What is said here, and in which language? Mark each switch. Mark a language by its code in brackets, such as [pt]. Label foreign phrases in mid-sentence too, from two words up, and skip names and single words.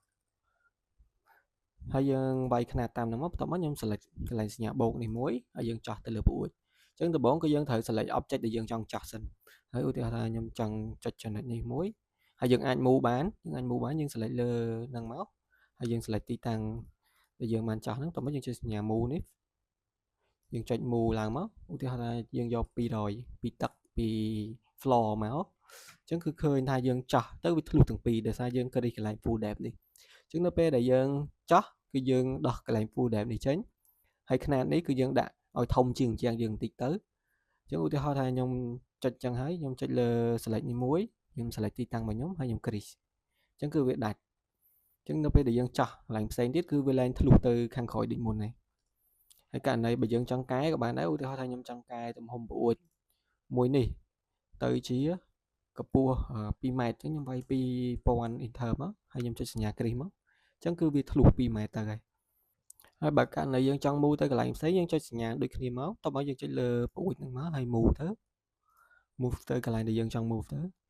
[km] ហើយយើងវាយຂະຫນាតតាមហ្នឹងមកបន្ទាប់មកខ្ញុំ select កន្លែងសញ្ញាបូកនេះមួយហើយយើងចោះទៅលើប្អួចអញ្ចឹងដំបូងគឺយើងត្រូវ [en] select object [km] ដែលយើងចង់ចោះសិនហើយឧទាហរណ៍ថាខ្ញុំចង់ចុចចំណុចនេះមួយហើយយើងអាច move បានយើង select លើហ្នឹងមកហើយយើង select ទីតាំង ដែលយើងបានចោះហ្នឹងបន្ទាប់មកយើងចុចសញ្ញា move នេះយើងចុច move ឡើងមកឧទាហរណ៍ថាយើងយក200ពីទឹកពី floor មកអញ្ចឹងគឺឃើញថាយើងចោះទៅវាធ្លុះទាំងពីរដោយសារយើងគ្រីសកន្លែង [en] full depth [km] នេះ អញ្ចឹងនៅពេលដែលយើងចោះគឺយើងដោះកន្លែង [en] full depth [km] នេះចេញហើយຂະຫນាតនេះគឺយើងដាក់ឲ្យធំជាងយើងបន្តិចទៅអញ្ចឹងឧទាហរណ៍ថាខ្ញុំចុ ចចឹងហើយខ្ញុំចុចលើ select នេះមួយខ្ញុំ select ទីតាំងរបស់ខ្ញុំហើយខ្ញុំ crease អញ្ចឹងគឺវាដាច់អញ្ចឹងនៅពេលដែលយើងចោះក ន្លែងផ្សេងទៀតគឺវាឡើងធ្លុះទៅខាងក្រោយដូចមុនហើយហើយករណីបើយើងចង់កែក៏បានដែរឧទាហរណ៍ថាខ្ញុំចង់កែទំហំប្អួចមួយនេះទៅជាកម្ពស់2 ម៉ែត្រអញ្ចឹងខ្ញុំវាយ2000 enter មកហើយខ្ញុំចុចសញ្ញា crease មកអញ្ចឹងគឺវាធ្លុះ2 ម៉ែត្រទៅហើយបើករណីយើងចង់ move ទៅកន្លែងផ្សេងយើងចុចសញ្ញាដូចគ្នាមកតោះមកយើងចុចលើប្អួចហ្នឹងមកហើយ move ទៅកន្លែងដែលយើងចង់ move ទៅ